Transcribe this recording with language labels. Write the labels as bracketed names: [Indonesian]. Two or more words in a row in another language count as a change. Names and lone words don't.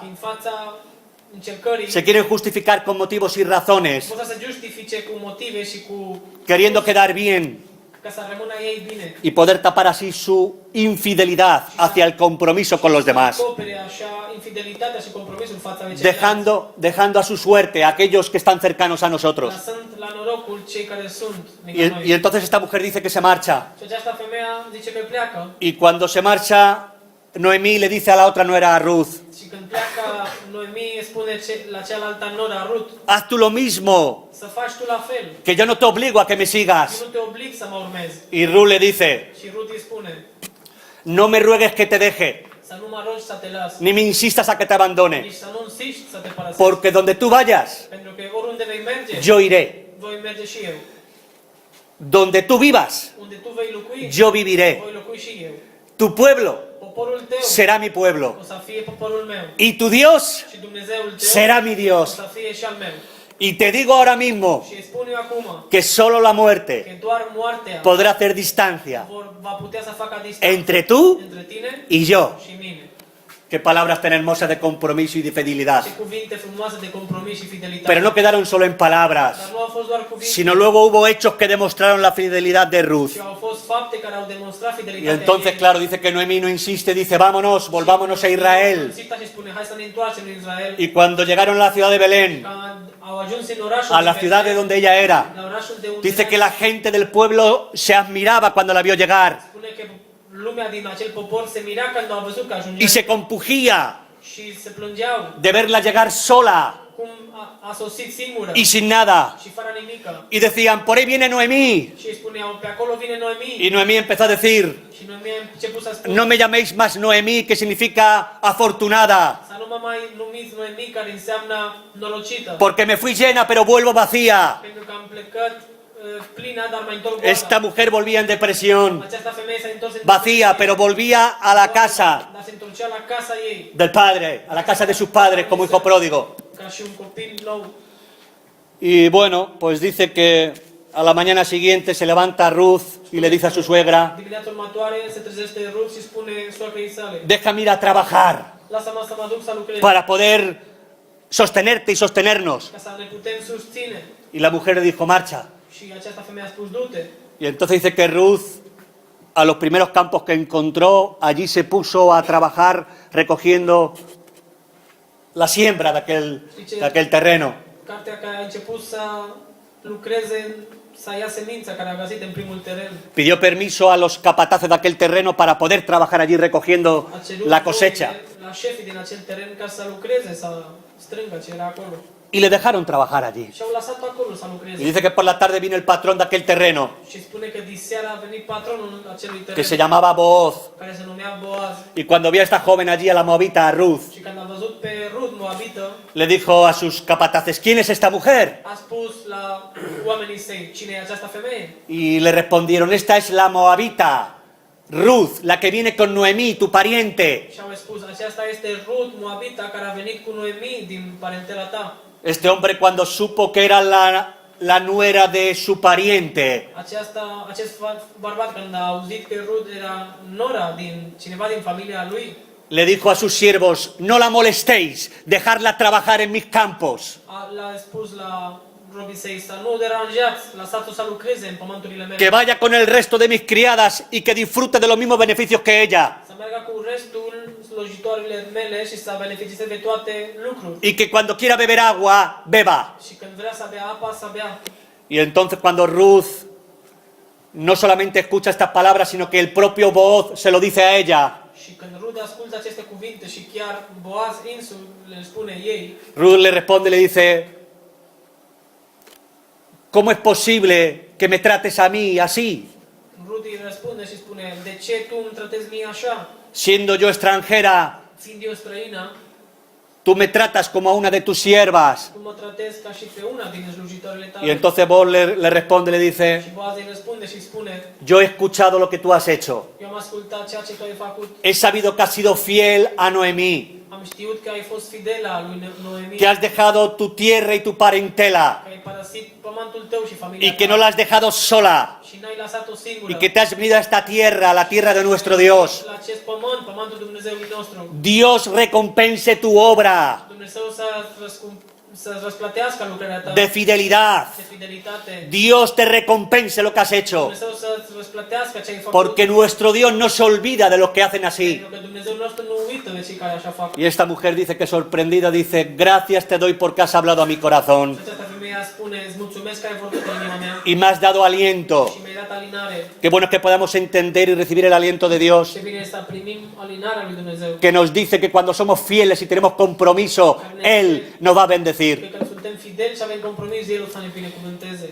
[Romanian] în fața încercării, [Spanish] se quieren justificar con motivos y razones, [Romanian] pot să se justifice cu motive și cu [Spanish] queriendo quedar bien, [Romanian] ca să rămână ei bine. [Spanish] y poder tapar así su infidelidad hacia el compromiso con los demás, [Romanian] Acopere așa infidelitatea și compromisul față de ceilalți, [Spanish] dejando a su suerte a aquellos que están cercanos a nosotros. [Romanian] lăsând la norocul cei care sunt [Spanish] Y, [Romanian] lângă noi. [Spanish] y entonces esta mujer dice que se marcha. [Romanian] Și această femeie zice că pleacă [Spanish] Y cuando se marcha, Noemí le dice a la otra nuera, a Ruth, [Romanian] și când pleacă, Noemi spune la cealaltă noră, Rut, [Spanish] haz tú lo mismo, [Romanian] să faci tu la fel. [Spanish] que yo no te obligo a que me [Romanian] Eu [Spanish] sigas. [Romanian] nu te oblig să mă urmezi. [Spanish] Y Ruth le dice, [Romanian] Și Rut îi spune, [Spanish] no me ruegues que te deje, [Romanian] să nu mă rogi să te las, [Spanish] ni me insistas a que te abandone, [Romanian] nici să nu insiști să te părăsești. [Spanish] porque donde tú vayas, [Romanian] Pentru că oriunde vei merge, [Spanish] yo iré. [Romanian] voi merge și eu. [Spanish] Donde tú vivas, [Romanian] Unde tu vei locui, [Spanish] yo viviré. [Romanian] voi locui și eu. [Spanish] Tu pueblo [Romanian] Poporul tău [Spanish] será mi pueblo. [Romanian] o să fie poporul meu. [Spanish] Y tu Dios [Romanian] Și Dumnezeul tău [Spanish] será mi [Romanian] o [Spanish] Dios. [Romanian] să fie și al meu. [Spanish] Y te digo ahora mismo [Romanian] Și îi spun eu acum [Spanish] que solo la muerte [Romanian] că doar moartea [Spanish] podrá hacer distancia [Romanian] va putea să facă distanță [Spanish] entre tú [Romanian] între tine [Spanish] y yo. [Romanian] și mine. [Spanish] Qué palabras tan hermosas de compromiso y de fidelidad. [Romanian] Ce cuvinte frumoase de compromis și fidelitate. [Spanish] Pero no quedaron solo en palabras, [Romanian] Dar nu au fost doar cuvinte, [Spanish] sino luego hubo hechos que demostraron la fidelidad de Ruth. [Romanian] ci au fost fapte care au demonstrat [Spanish] Y [Romanian] fidelitatea [Spanish] entonces, [Romanian] ei. [Spanish] claro, dice que Noemí no insiste, dice, vámonos, volvámonos a Israel. [Romanian] Insista și spune, hai să ne întoarcem în Israel. [Spanish] Y cuando llegaron a la ciudad de Belén, [Romanian] Când au ajuns în orașul [Spanish] a la [Romanian] de [Spanish] ciudad de [Romanian] Betlehem, [Spanish] donde ella era, [Romanian] la orașul de unde [Spanish] dice [Romanian] era, [Spanish] que la gente del pueblo se admiraba cuando la vio llegar [Romanian] spune că lumea din acel popor se mira când au văzut că ajungea [Spanish] y se compugía [Romanian] și se plângeau [Spanish] de verla llegar sola [Romanian] cum a sosit singură [Spanish] y sin nada. [Romanian] și fără nimică. [Spanish] Y decían, por ahí viene Noemí. [Romanian] Și îi spuneau, pe acolo vine Noemi. [Spanish] Y Noemí empezó a decir, [Romanian] Și Noemi a început să spună, [Spanish] no me llaméis más Noemí, que significa afortunada, [Romanian] să nu mă mai numiți Noemi, care înseamnă norocită. [Spanish] porque me fui llena pero vuelvo vacía. [Romanian] Pentru că am plecat plină, dar mai întorc goală. [Spanish] Esta mujer volvía en depresión, [Romanian] Această femeie s-a întors în [Spanish] vacía, pero volvía a la casa [Romanian] dar se întorcea la casa ei, [Spanish] del padre, a la casa de sus padres como hijo pródigo. [Romanian] ca și un copil nou. [Spanish] Y bueno, pues dice que a la mañana siguiente se levanta Ruth y le dice a su suegra, [Romanian] Dimineața următoare se trezește Rut și spune soacrei sale, [Spanish] déjame ir a trabajar [Romanian] lasă-mă să mă duc să lucrez, [Spanish] para poder sostenerte y sostenernos. [Romanian] ca să ne putem susține. [Spanish] Y la mujer le dijo, marcha. [Romanian] Și această femeie a spus, du-te. [Spanish] Y entonces dice que Ruth, a los primeros campos que encontró, allí se puso a trabajar recogiendo la siembra de aquel terreno. [Romanian] Cartea care a început să lucreze, să ia semința care a găsit în primul teren. [Spanish] Pidió permiso a los capataces de aquel terreno para poder trabajar allí recogiendo [Romanian] A cerut [Spanish] la cosecha. [Romanian] voie la șefii din acel teren ca să lucreze, să strângă ce era acolo. [Spanish] Y le dejaron trabajar allí. [Romanian] Și au lăsat acolo să [Spanish] Y [Romanian] lucreze. [Spanish] dice que por la tarde vino el patrón de aquel terreno, [Romanian] Și spune că diseară a venit patronul acelui [Spanish] que [Romanian] teren, [Spanish] se llamaba Booz. [Romanian] care se numea Boaz. [Spanish] Y cuando vio a esta joven allí, a la moabita, a Ruth, [Romanian] Și când a văzut pe Rut moabită, [Spanish] le dijo a sus capataces, ¿quién es esta mujer? [Romanian] a spus la oamenii săi, cine e această femeie? [Spanish] Y le respondieron, esta es la moabita, Ruth, la que viene con Noemí, tu pariente. [Romanian] Și au spus, aceasta este Rut moabita care a venit cu Noemi din parentela ta. [Spanish] Este hombre cuando supo que era la nuera de su pariente, [Romanian] Acest bărbat, când a auzit că Rut era nora din cineva din familia lui, [Spanish] le dijo a sus siervos, no la molestéis, dejadla trabajar en mis campos, [Romanian] l-a spus la robii săi să nu o deranjați, lăsați-o să lucreze în pământurile mele. [Spanish] que vaya con el resto de mis criadas y que disfrute de los mismos beneficios que ella, [Romanian] Să meargă cu restul slujitoarele mele și să beneficieze de toate lucruri. [Spanish] y que cuando quiera beber agua, beba. [Romanian] Și când vrea să bea apa, să bea. [Spanish] Y entonces cuando Ruth no solamente escucha estas palabras, sino que el propio Booz se lo dice a ella, [Romanian] Și când Rut ascultă aceste cuvinte și chiar Boaz însuși le spune ei, [Spanish] Ruth le responde, le dice, ¿cómo es posible que me trates a mí así, [Romanian] Rut îi răspunde și spune, de ce tu îmi tratezi mie așa? [Spanish] siendo yo extranjera? [Romanian] Fiind eu străină, [Spanish] Tú me tratas como a una de tus siervas. [Romanian] tu mă tratezi ca și pe una din slujitoarele [Spanish] Y [Romanian] tale. [Spanish] entonces Booz le responde, le dice, [Romanian] Și Boaz îi răspunde și spune, [Spanish] yo he escuchado lo que tú has hecho. [Romanian] eu am ascultat ceea ce tu ai făcut, [Spanish] He sabido que has sido fiel a Noemí, [Romanian] am știut că ai fost fidelă a lui Noemi, [Spanish] que has dejado tu tierra y tu parentela, [Romanian] că ai părăsit pământul tău și familia [Spanish] y que [Romanian] ta [Spanish] no la has dejado sola, [Romanian] și n-ai lăsat-o singură. [Spanish] y que te has venido a esta tierra, a la tierra de nuestro Dios. [Romanian] La acest pământ, pământul Dumnezeului nostru. [Spanish] Dios recompense tu obra. [Romanian] Dumnezeu să să răsplătească lucrarea ta [Spanish] de fidelidad. [Romanian] de fidelitate. [Spanish] Dios te recompense lo que has hecho, [Romanian] Dumnezeu să-ți răsplătească ce ai făcut. [Spanish] porque nuestro Dios no se olvida de los que hacen así. [Romanian] Pentru că Dumnezeu nostru nu uită de cei care așa fac. [Spanish] Y esta mujer dice que sorprendida, dice, gracias te doy porque has hablado a mi corazón [Romanian] Și această femeie spune, îți mulțumesc că ai vorbit în inima mea [Spanish] y me has dado aliento. [Romanian] și mi-ai dat alinare. [Spanish] Qué bueno que podamos entender y recibir el aliento de Dios, [Romanian] Ce bine este să primim alinarea lui Dumnezeu. [Spanish] que nos dice que cuando somos fieles y tenemos compromiso, Él nos va a bendecir. [Romanian] Că când suntem fideli și avem compromis, El o să ne binecuvânteze.